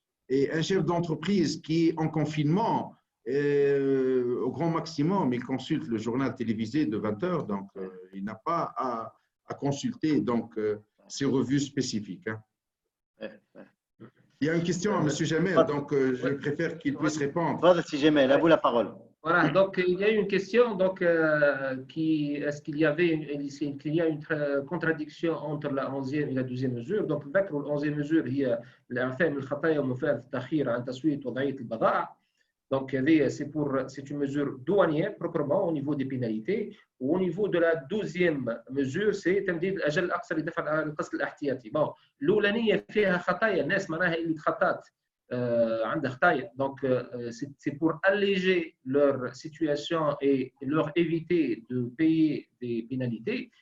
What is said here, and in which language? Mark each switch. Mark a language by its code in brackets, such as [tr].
[fr] Et un chef d'entreprise qui est en confinement, au grand maximum, il consulte le journal télévisé de 20 heures, donc il n'a pas à consulter donc, ces revues spécifiques. Hein. Il y a une question à M. Jamel, donc je préfère qu'il puisse répondre. Voilà, si Jamel, à vous la parole. Voilà, donc il y a une question, donc est-ce qu'il y a une contradiction entre la 11e et la 12e mesure? Donc, la 11e mesure [ar] هي الإعفاء من الخطايا ومفاد التأخير عن تسوية وضعية البضائع. [fr] Donc, c'est une mesure douanière proprement au niveau des pénalités. Au niveau de la 12e mesure, c'est [ar] تمديد الأجل الأقصى لدفع القسط الاحتياطي. Bon, الأولانية فيها خطايا الناس معناها اللي تخطات عندها خطايا. [fr] Donc c'est pour alléger leur situation et leur éviter de payer des pénalités.